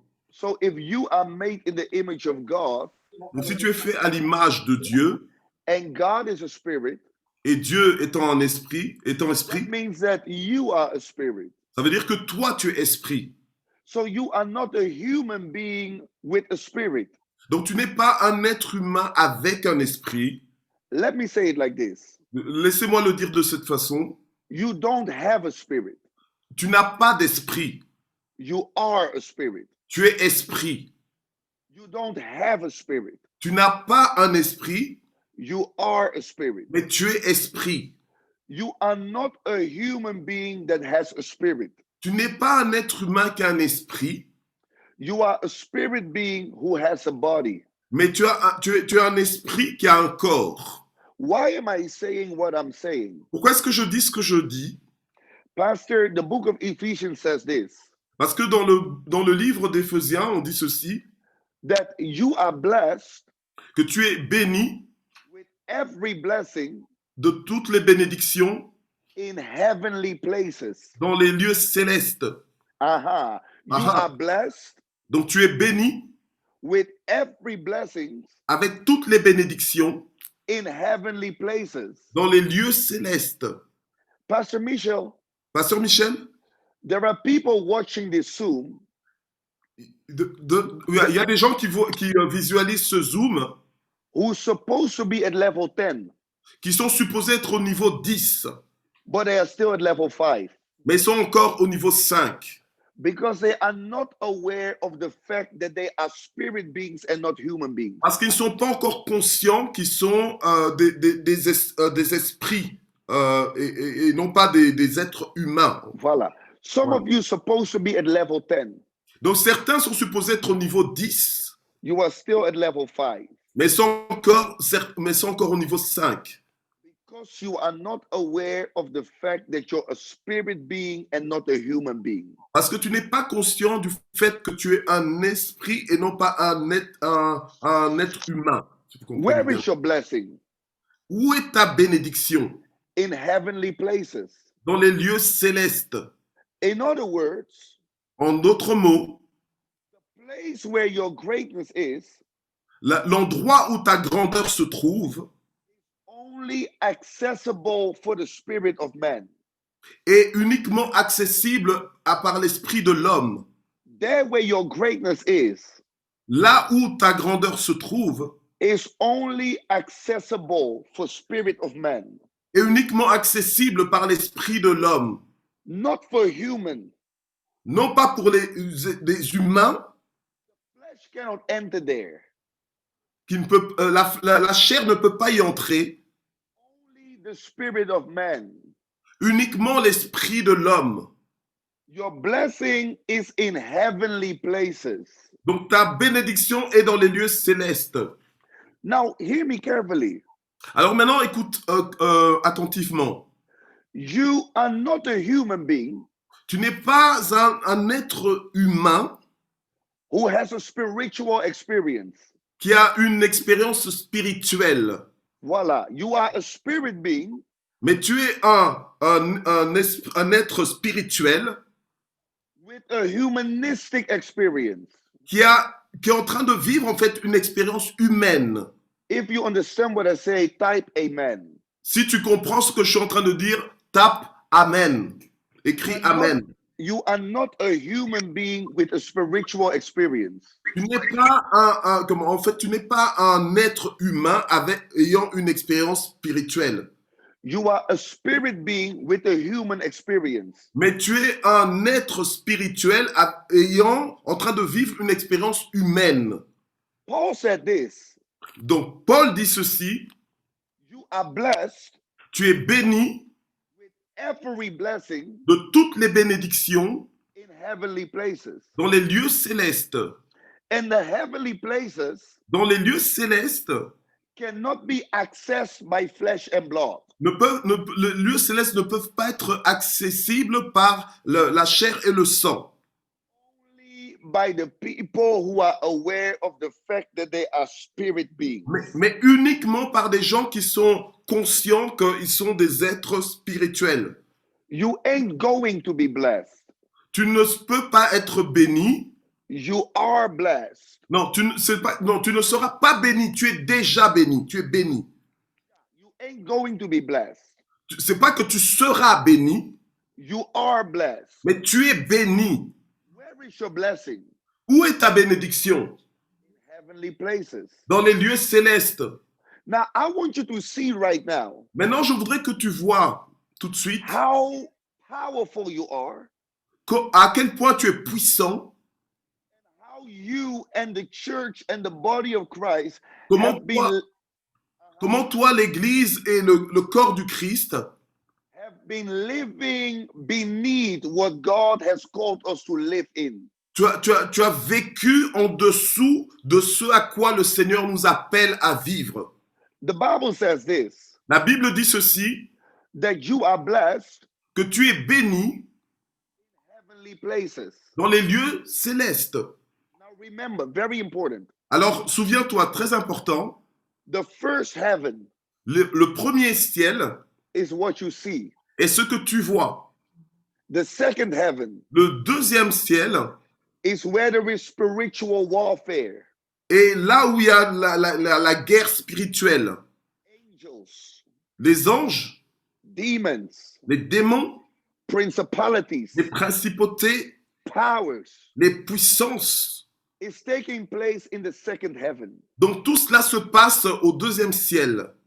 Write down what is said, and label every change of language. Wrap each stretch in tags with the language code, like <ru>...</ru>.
<en>So if you are made in the image of God,</en> <fr>Donc si tu es fait à l'image de Dieu,</fr> <en>and God is a spirit,</en> <fr>et Dieu étant</fr> <en>that</en> <fr>esprit,</fr> <en>means that you are a spirit.</en> <fr>ça veut dire que toi tu es esprit.</fr> <en>So you are not a human being with a spirit.</en> <fr>Donc tu n'es pas un être humain avec un esprit.</fr> <en>Let me say it like this.</en> <fr>Laissez-moi le dire de cette façon.</fr> <en>You don't have a spirit.</en> <fr>Tu n'as pas d'esprit.</fr> <en>You are a spirit.</en> <fr>Tu es esprit.</fr> <en>You don't have a spirit.</en> <fr>Tu n'as pas un esprit,</fr> <en>You are a spirit.</en> <fr>mais tu es esprit.</fr> <en>You are not a human being that has a spirit.</en> <fr>Tu n'es pas un être humain qui a un esprit,</fr> <en>You are a spirit being who has a body.</en> <fr>mais tu as un esprit qui a un corps.</fr> <en>Why am I saying what I'm saying?</en> <fr>Pourquoi est-ce que je dis ce que je dis?</fr> <en>Pastor, the book of Ephesians says this,</en> <fr>Parce que dans le livre d'Éphésiens, on dit ceci,</fr> <en>that you are blessed</en> <fr>que tu es béni</fr> <en>with every blessing</en> <fr>de toutes les bénédictions</fr> <en>in heavenly places.</en> <fr>dans les lieux célestes.</fr> <en>Aha. You Aha. are blessed</en> <fr>Donc tu es béni</fr> <en>with every blessing</en> <fr>avec toutes les bénédictions</fr> <en>in heavenly places.</en> <fr>dans les lieux célestes.</fr> <en>Pastor Michel,</en> <fr>Pasteur Michel,</fr> <en>there are people watching this Zoom</en> <fr>il y a des gens qui visualisent ce Zoom</fr> <en>who's supposed to be at level 10,</en> <fr>qui sont supposés être au niveau 10,</fr> <en>but they are still at level 5</en> <fr>mais ils sont encore au niveau 5.</fr> <en>because they are not aware of the fact that they are spirit beings and not human beings.</en> <fr>Parce qu'ils ne sont pas encore conscients qu'ils sont des esprits et non pas des êtres humains. Voila.</fr> <en>Some of you supposed to be at level 10.</en> <fr>Donc certains sont supposés être au niveau 10,</fr> <en>You are still at level 5</en> <fr>mais sont encore au niveau 5.</fr> <en>because you are not aware of the fact that you're a spirit being and not a human being.</en> <fr>Parce que tu n'es pas conscient du fait que tu es un esprit et non pas un être humain. Si vous comprenez</fr> <en>Where</en> <fr>bien.</fr> <en>is your blessing?</en> <fr>Où est ta bénédiction?</fr> <en>In heavenly places.</en> <fr>Dans les lieux célestes.</fr> <en>In other words,</en> <fr>En d'autres mots,</fr> <en>the place where your greatness is</en> <fr>l'endroit où ta grandeur se trouve</fr> <en>only accessible for the spirit of man.</en> <fr>est uniquement accessible par l'esprit de l'homme.</fr> <en>There where your greatness is</en> <fr>Là où ta grandeur se trouve</fr> <en>only accessible for spirit of man,</en> <fr>est uniquement accessible par l'esprit de l'homme.</fr> <en>not for human.</en> <fr>Non pas pour les humains,</fr> <en>Flesh cannot enter there.</en> <fr>La chair ne peut pas y entrer,</fr> <en>Only the spirit of man.</en> <fr>uniquement l'esprit de l'homme.</fr> <en>Your blessing is in heavenly places.</en> <fr>Donc ta bénédiction est dans les lieux célestes.</fr> <en>Now, hear me carefully.</en> <fr>Alors maintenant, écoute attentivement.</fr> <en>You are not a human being</en> <fr>Tu n'es pas un être humain</fr> <en>who has a spiritual experience.</en> <fr>qui a une expérience spirituelle. Voila.</fr> <en>You are a spirit being</en> <fr>Mais tu es un être spirituel</fr> <en>with a humanistic experience.</en> <fr>qui est en train de vivre en fait une expérience humaine.</fr> <en>If you understand what I say, type amen.</en> <fr>Si tu comprends ce que je suis en train de dire, tape Amen. Écris Amen.</fr> <en>You are not a human being with a spiritual experience.</en> <fr>Tu n'es pas tu n'es pas un être humain ayant une expérience spirituelle.</fr> <en>You are a spirit being with a human experience.</en> <fr>Mais tu es un être spirituel en train de vivre une expérience humaine.</fr> <en>Paul said this.</en> <fr>Donc Paul dit ceci,</fr> <en>You are blessed</en> <fr>tu es béni</fr> <en>with every blessing</en> <fr>de toutes les bénédictions</fr> <en>in heavenly places.</en> <fr>dans les lieux célestes.</fr> <en>And the heavenly places</en> <fr>Dans les lieux célestes,</fr> <en>cannot be accessed by flesh and blood.</en> <fr>les lieux célestes ne peuvent pas être accessibles par la chair et le sang.</fr> <en>Only by the people who are aware of the fact that they are spirit beings.</en> <fr>Mais uniquement par des gens qui sont conscients qu'ils sont des êtres spirituels.</fr> <en>You ain't going to be blessed</en> <fr>Tu ne peux pas être béni</fr> <en>You are blessed.</en> <fr>Non, non, tu ne seras pas béni. Tu es déjà béni. Tu es béni.</fr> <en>You ain't going to be blessed.</en> <fr>C'est pas que tu seras béni,</fr> <en>You are blessed.</en> <fr>mais tu es béni.</fr> <en>Where is your blessing?</en> <fr>Où est ta bénédiction?</fr> <en>In heavenly places.</en> <fr>Dans les lieux célestes.</fr> <en>Now, I want you to see right now</en> <fr>Maintenant, je voudrais que tu vois tout de suite</fr> <en>how powerful you are,</en> <fr>à quel point tu es puissant,</fr> <en>how you and the church and the body of Christ</en> <fr>comment</fr> <en>have been,</en> <fr>toi l'Église et le corps du Christ</fr> <en>living beneath what God has called us to live in.</en> <fr>tu as vécu en dessous de ce à quoi le Seigneur nous appelle à vivre.</fr> <en>The Bible says this,</en> <fr>La Bible dit ceci,</fr> <en>that you are blessed</en> <fr>que tu es béni</fr> <en>in heavenly places.</en> <fr>dans les lieux célestes.</fr> <en>Now remember, very important,</en> <fr>Alors, souviens-toi, très important,</fr> <en>the first heaven</en> <fr>le premier ciel</fr> <en>is what you see.</en> <fr>est ce que tu vois.</fr> <en>The second heaven</en> <fr>Le deuxième ciel</fr> <en>is where there is spiritual warfare.</en> <fr>est là où il y a la guerre spirituelle.</fr> <en>Angels,</en> <fr>Les anges,</fr> <en>demons,</en> <fr>les démons,</fr> <en>principalities,</en> <fr>les principautés,</fr> <en>powers</en> <fr>les puissances.</fr> <en>is taking place in the second heaven.</en> <fr>Donc tout cela se passe au deuxième ciel.</fr>